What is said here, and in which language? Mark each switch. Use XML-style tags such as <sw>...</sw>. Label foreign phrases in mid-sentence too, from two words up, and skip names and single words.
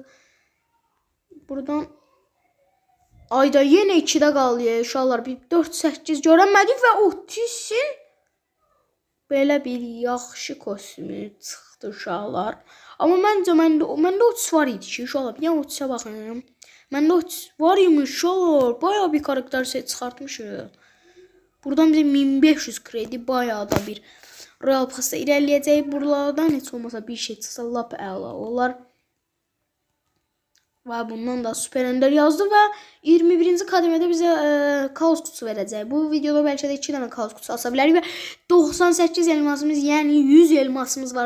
<az>Buradan ayda yenə 2-də qaldı uşaqlar. Bir 4-8 görənmədik və Otisin belə bir yaxşı kostümü çıxdı uşaqlar. Amma məndə Otis var idi ki uşaqlar. Bir dənə Otisə baxın. Məndə Otis var imiş uşaqlar. Bayağı bir karakter çıxartmışıq. Buradan bize 1500 kredi bayağı da bir Royal Pass'ta irəliləyəcək. Buralardan heç olmasa bir şey çıxsa lap əla olar. Və bundan da Super Ender yazdı və 21-ci kademədə bizə kaos kutusu verəcək. Bu videoda bəlkə də 2 dənə kaos kutusu asa bilərik və 98 elmasımız, yəni 100 elmasımız var.</az>